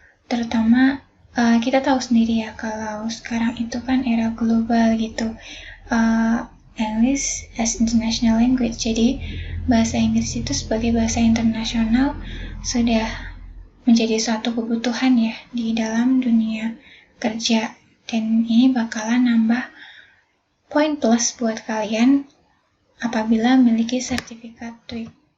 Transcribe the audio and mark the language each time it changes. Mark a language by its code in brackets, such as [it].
[id] Terutama kita tahu sendiri ya kalau sekarang itu kan era global gitu. [en] English as international language. [id] Jadi bahasa Inggris itu sebagai bahasa internasional sudah menjadi suatu kebutuhan ya di dalam dunia kerja. Dan ini bakalan nambah poin plus buat kalian apabila memiliki sertifikat TWIC.